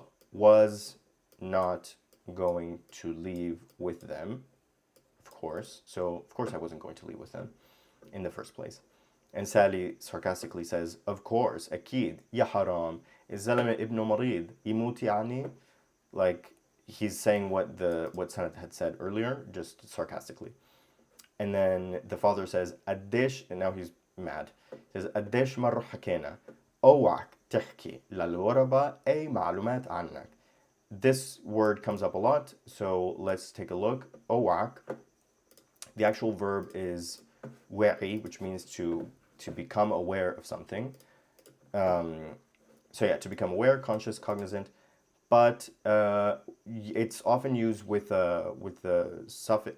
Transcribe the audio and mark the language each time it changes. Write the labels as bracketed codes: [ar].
[en] Was not going to leave with them. Of course. So of course I wasn't going to leave with them in the first place. And Sally sarcastically says, of course, [ar] أكيد يا حرام الزلمة ابنه مريض يموت يعني. [en] Like he's saying what Sanat had said earlier, just sarcastically. And then the father says, [ar] قديش, [en] and now he's mad. He says, [ar] قديش مرة حكينا اوعك تحكي للغرباء أي معلومات عنك. [en] This word comes up a lot, so let's take a look. [ar] اوعك. [en] The actual verb is وعي, which means to become aware of something. To become aware, conscious, cognizant. But it's often used with the suffix.